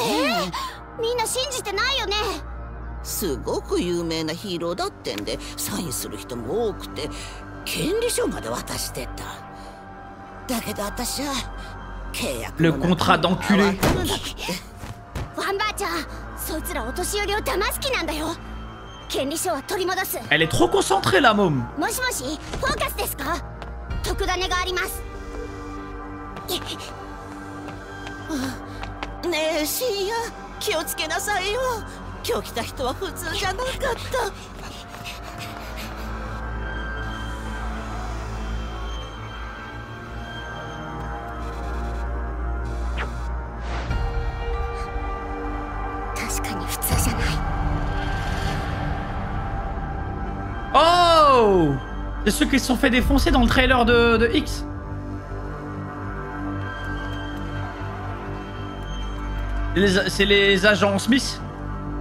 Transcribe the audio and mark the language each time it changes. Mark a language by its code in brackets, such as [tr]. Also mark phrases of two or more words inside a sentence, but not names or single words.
[ja] みんな信じてないよね。すごく有名なヒーローだってんでサインする人も多くて権利書まで渡してた。だけど私は契約の中で合わせなくて。ワンバーちゃん、そいつらお年寄りを騙す気なんだよ。権利書は取り戻す。 [fr] Elle est trop concentrée la môme. [ja] もしもし、フォーカスですか？特ダネがあります。ねえシーヤ、気をつけなさいよ。今日来た人は普通じゃなかった。確かに普通じゃない。 Oh! [fr] C'est ceux qui se sont fait défoncer dans le trailer de X. C'est les agents Smith.